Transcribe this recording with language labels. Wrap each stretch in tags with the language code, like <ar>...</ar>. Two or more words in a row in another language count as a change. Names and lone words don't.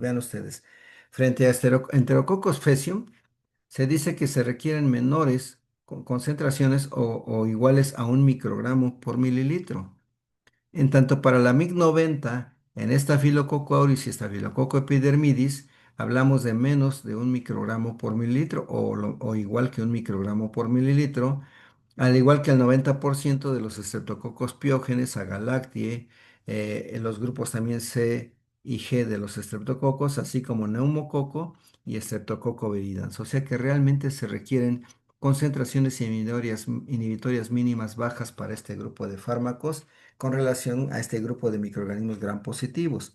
<es>Vean ustedes, frente a Enterococcus faecium, se dice que se requieren menores concentraciones o iguales a 1 microgramo por mililitro. En tanto para la MIG-90, en Staphylococcus aureus y Staphylococcus epidermidis, hablamos de menos de 1 microgramo por mililitro o igual que 1 microgramo por mililitro, al igual que el 90% de los estreptococos piógenes, Agalactiae, en los grupos también C y G de los estreptococos, así como neumococo y estreptococo viridans. O sea que realmente se requieren concentraciones inhibitorias mínimas bajas para este grupo de fármacos con relación a este grupo de microorganismos gram positivos.</es>